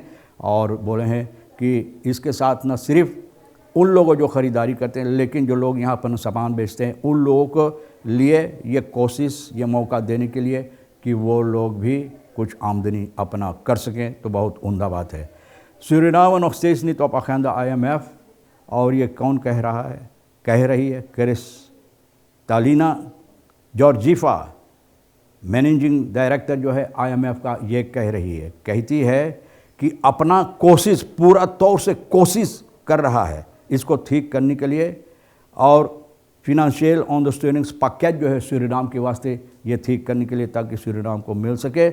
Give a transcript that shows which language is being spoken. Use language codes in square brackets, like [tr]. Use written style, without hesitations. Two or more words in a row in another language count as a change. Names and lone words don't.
[hns] और बोले हैं कि इसके साथ न सिर्फ उन लोगों जो ख़रीदारी करते हैं, लेकिन जो लोग यहाँ पर सामान बेचते हैं उन लोगों को लिए ये कोशिश, ये मौका देने के लिए कि वो लोग भी कुछ आमदनी अपना कर सकें, तो बहुत उम्दा बात है। सूरीनाम [nl] nog steeds niet op agenda [hns] IMF, और ये कौन कह रहा है? कह रही है क्रिस्टालिना जॉर्जीवा, [en] managing director [hns] जो है IMF का, ये कह रही है, कहती है कि अपना कोशिश, पूरा तौर से कोशिश कर रहा है इसको ठीक करने के लिए, और [en] financial understandings package [hns] जो है सूरीनाम के वास्ते ये ठीक करने के लिए, ताकि सूरीनाम को मिल सके।